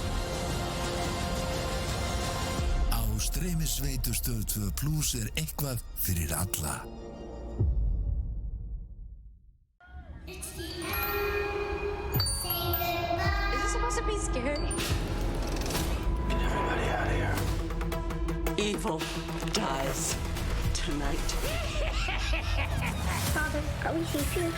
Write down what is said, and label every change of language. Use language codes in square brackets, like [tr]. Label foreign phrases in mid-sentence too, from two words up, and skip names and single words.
[is] Á streymisveitu Stöð 2 Plus er eitthvað fyrir alla. [en] Is this supposed to be scary? Get everybody out of here. Evil dies tonight. Father, are we safe here?